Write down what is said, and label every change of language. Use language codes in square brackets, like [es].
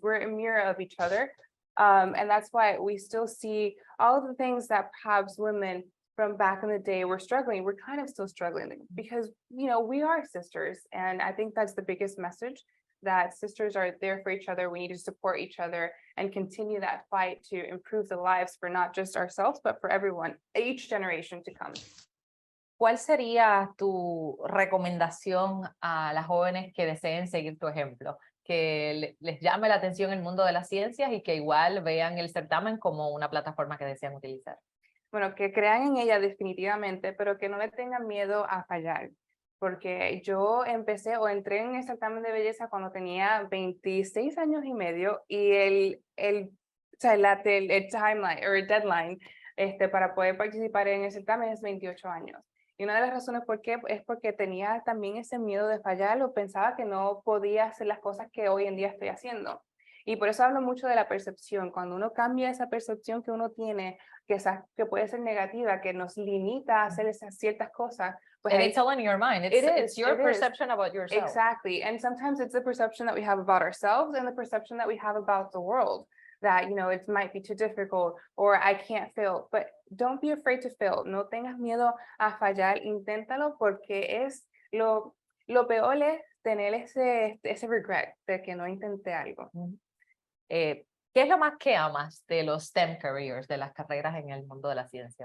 [en] We're a mirror of each other. And that's why we still see all of the things that perhaps women from back in the day were struggling. We're kind of still struggling because, we are sisters. And I think that's the biggest message, that sisters are there for each other. We need to support each other and continue that fight to improve the lives for not just ourselves, but for everyone, each generation to come. [es] ¿Cuál sería tu recomendación a las jóvenes que deseen seguir tu ejemplo? Que les llame la atención el mundo de las ciencias y que igual vean el certamen como una plataforma que desean utilizar. Bueno, que crean en ella definitivamente, pero que no le tengan miedo a fallar. Porque yo entré en el certamen de belleza cuando tenía 26 años y medio, y el timeline o el deadline para poder participar en el certamen es 28 años. Y una de las razones por qué es porque tenía también ese miedo de fallar, o pensaba que no podía hacer las cosas que hoy en día estoy haciendo. Y por eso hablo mucho de la percepción. Cuando uno cambia esa percepción que uno tiene, que puede ser negativa, que nos limita a hacer esas ciertas cosas. Pues [en] And it's all in your mind. It's your perception about yourself. Exactly. And sometimes it's the perception that we have about ourselves and the perception that we have about the world. That, it might be too difficult, or I can't fail. But don't be afraid to fail. [es] No tengas miedo a fallar. Inténtalo, porque es lo peor es tener ese regret de que no intenté algo. ¿Qué es lo más que amas de los STEM careers, de las carreras en el mundo de la ciencia?